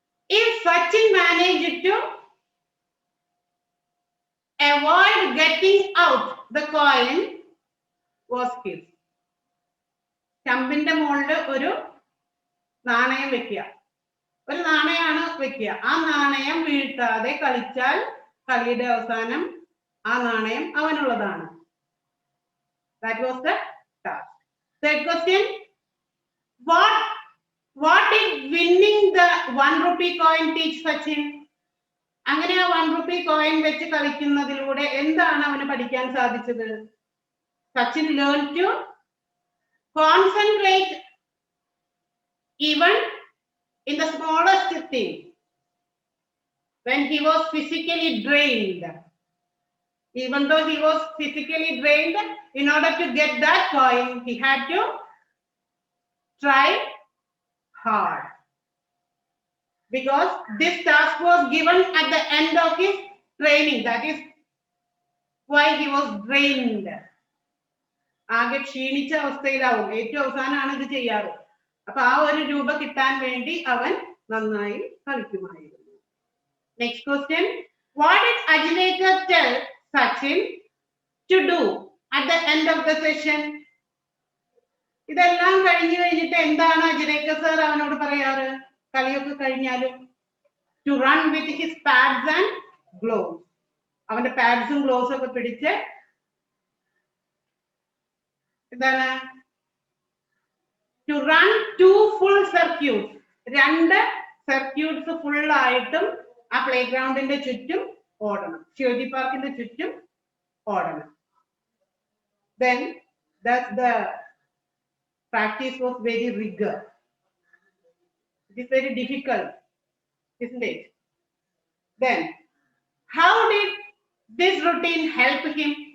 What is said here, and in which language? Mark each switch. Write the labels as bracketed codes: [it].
[en] If Sachin managed to avoid getting out, the coin was his. [ml] സ്റ്റമ്പിന്റെ മുകളിൽ ഒരു നാണയം വെക്കുക. ഒരു നാണയമാണ് വെക്കുക. ആ നാണയം വീഴ്ത്താതെ കളിച്ചാൽ കളിയുടെ അവസാനം ആ നാണയം അവനുള്ളതാണ്. [en] That was the task. Third question. What did winning the 1 rupee coin teach Sachin? [ml] അങ്ങനെ ആ 1 rupee coin വെച്ച് കളിക്കുന്നതിലൂടെ എന്താണ് അവന് പഠിക്കാൻ സാധിച്ചത്? [en] Sachin learned to concentrate even in the smallest thing when he was physically drained. Even though he was physically drained, in order to get that coin, he had to try hard. Because this task was given at the end of his training. That is why he was drained. [ml] ആകെ ക്ഷീണിച്ച അവസ്ഥയിലാവും. ഏറ്റവും അവസാനമാണ് ഇത് ചെയ്യാറ്. അപ്പൊ ആ ഒരു രൂപ കിട്ടാൻ വേണ്ടി അവൻ നന്നായി കളിക്കുമായിരുന്നു. [en] Next question. What did Ajireka tell Sachin to do at the end of the session? [ml] ഇതെല്ലാം കഴിഞ്ഞിട്ട് എന്താണ് അജിരേക്ക സർ അവനോട് പറയാറ്? കളിയൊക്കെ കഴിഞ്ഞാലും [en] to run with his pads and gloves. [ml] അവന്റെ പാഡ്സും ഗ്ലോവ്സും ഒക്കെ പിടിച്ച് എന്താണ്? [en] To run 2 full circuits. [ml] 2 circuits full ആയിട്ടും ആ പ്ലേ ഗ്രൗണ്ടിന്റെ ചുറ്റും ഓടണം. ശിവജി പാർക്കിന്റെ ചുറ്റും ഓടണം. [en] Then the practice was very rigor. It is very difficult, isn't it? Then how did this routine help him?